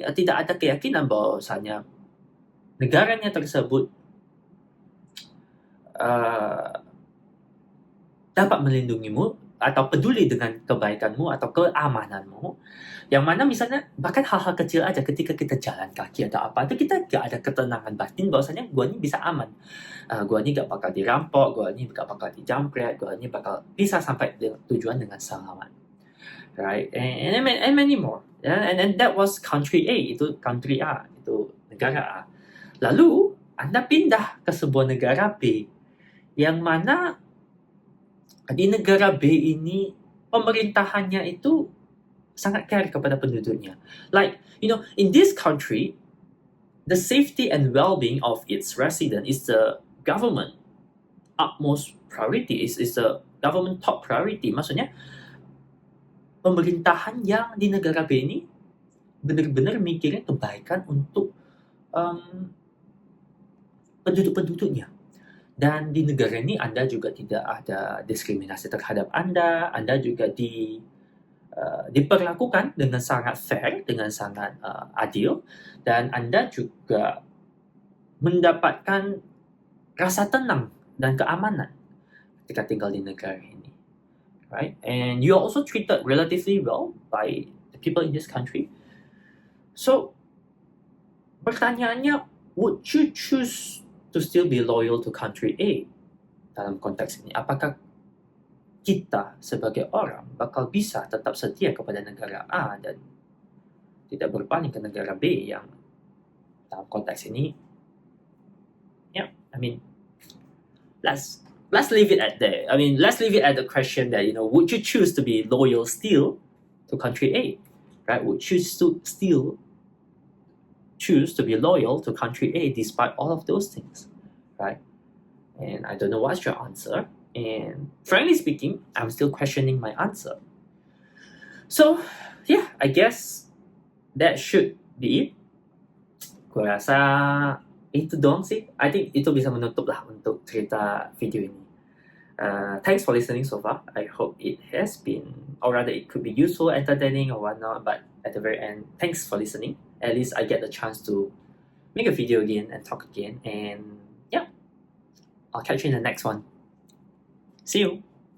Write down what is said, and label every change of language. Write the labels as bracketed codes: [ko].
[id] Tidak ada keyakinan bahwasanya negaranya tersebut dapat melindungimu atau peduli dengan kebaikanmu atau keamananmu, yang mana misalnya bahkan hal-hal kecil aja ketika kita jalan kaki atau apa itu kita gak ada ketenangan batin bahwasanya gue ini bisa aman, gue ini gak bakal dirampok, gue ini gak bakal dijamret, gue ini bakal bisa sampai tujuan dengan selamat, [en] right? And many more, and that was country A, [id] itu country A, itu negara A. Lalu Anda pindah ke sebuah negara B, yang mana di negara B ini pemerintahannya itu sangat care kepada penduduknya. [en] Like, in this country, the safety and well-being of its resident is the government utmost priority, is the government top priority. [id] Maksudnya, pemerintahan yang di negara B ini benar-benar mikirin kebaikan untuk penduduk-penduduknya. Dan di negara ini Anda juga tidak ada diskriminasi terhadap Anda juga diperlakukan dengan sangat fair, dengan sangat adil, dan Anda juga mendapatkan rasa tenang dan keamanan ketika tinggal di negara ini, [en] right? And you are also treated relatively well by the people in this country. So, [id] pertanyaannya, [en] would you choose to still be loyal to country A [id] dalam konteks ini? Apakah kita sebagai orang bakal bisa tetap setia kepada negara A dan tidak berpaling ke negara B yang dalam konteks ini, [en] yeah, I mean, let's leave it at that. I mean, let's leave it at the question that, would you choose to be loyal still to country A, right? Would you still choose to be loyal to country A despite all of those things, right? And I don't know what's your answer. And frankly speaking, I'm still questioning my answer. So, yeah, I guess that should be it. [id] Gue rasa itu doang sih. [en] I think [id] itu bisa menutup lah untuk cerita video ini. [en] Thanks for listening so far. I hope it has been, or rather it could be useful, entertaining or whatnot, but at the very end, thanks for listening. At least I get the chance to make a video again and talk again. And yeah, I'll catch you in the next one. See you.